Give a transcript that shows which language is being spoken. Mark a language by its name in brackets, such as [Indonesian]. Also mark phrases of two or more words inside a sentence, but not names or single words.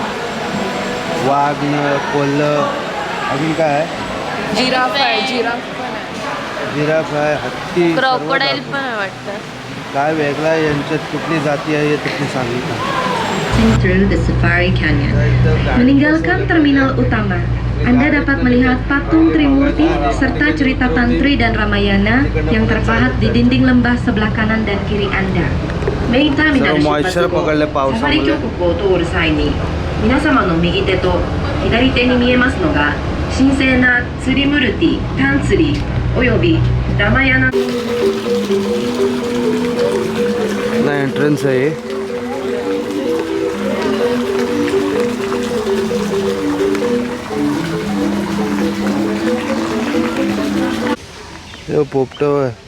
[Marathi] वाघ, कोल्ह, अजून काय आहे? जिराफ आहे, हत्ती, क्रोकोडाईल पण आहे वाटतं. काय वेगळा आहे यांच्यात, कुठली जाती आहे हे तिथे सांगितलं. [English] Through the Safari Canyon. [Indonesian] Meninggalkan terminal utama, Anda dapat melihat patung Trimurti serta cerita Tantri dan Ramayana yang terpahat di dinding lembah sebelah kanan dan kiri Anda. Meita [Marathi] मॉइश्चर पकडले पावसामध्ये. [Japanese] 峡谷を通る際に、皆様の右手と左手に見えますのが神聖なツリムルティ、タンツリおよびラマヤナ。 [Marathi] ना एंट्रन्स आहे. हे पोपट आहे.